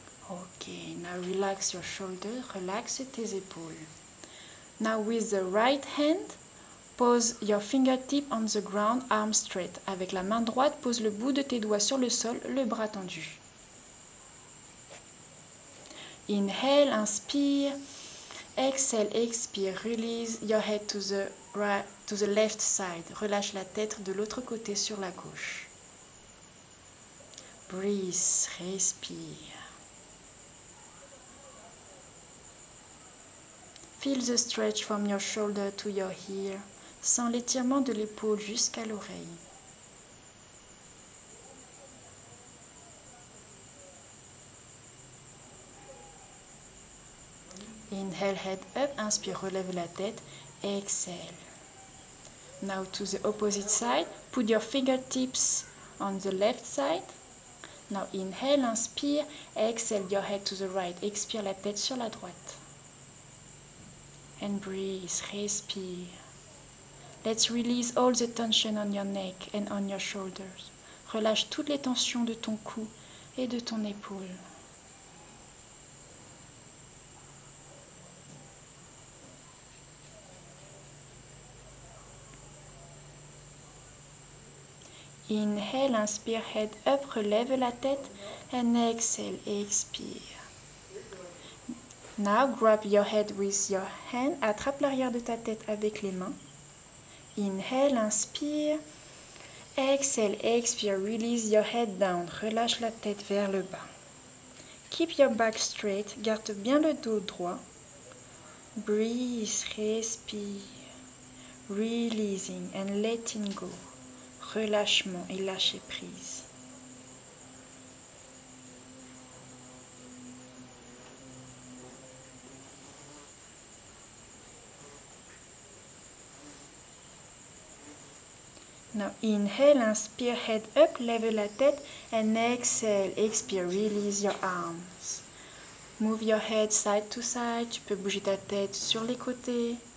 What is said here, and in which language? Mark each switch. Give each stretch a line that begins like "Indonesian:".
English: Okay, now relax your shoulder.
French: Relaxe tes épaules.
English: Now with the right hand, pose your fingertip on the ground, arms straight.
French: Avec la main droite, pose le bout de tes doigts sur le sol, le bras tendu.
English: Inhale, inspire. Exhale, expire. Release your head to the left side.
French: Relâche la tête de l'autre côté sur la gauche.
English: Breathe, respire. Feel the stretch from your shoulder to your ear.
French: Sens l'étirement de l'épaule jusqu'à l'oreille.
English: Inhale, head up, inspire,
French: relève la tête,
English: exhale. Now to the opposite side, put your fingertips on the left side. Now inhale, inspire, exhale your head to the right,
French: expire la tête sur la droite.
English: And breathe, respire. Let's release all the tension on your neck and on your shoulders.
French: Relâche toutes les tensions de ton cou et de ton épaule.
English: Inhale, inspire, head up,
French: relève la tête,
English: and exhale, expire. Now grab your head with your hand,
French: attrape l'arrière de ta tête avec les mains. Inhale, inspire, exhale, expire,
English: release your head down,
French: relâche la tête vers le bas.
English: Keep your back straight,
French: garde bien le dos droit.
English: Breathe, respire, releasing and letting go.
French: Relâchement et lâcher prise.
English: Now inhale, inspire, head up,
French: lève la tête,
English: and exhale, expire, release your arms. Move your head side to side,
French: tu peux bouger ta tête sur les côtés.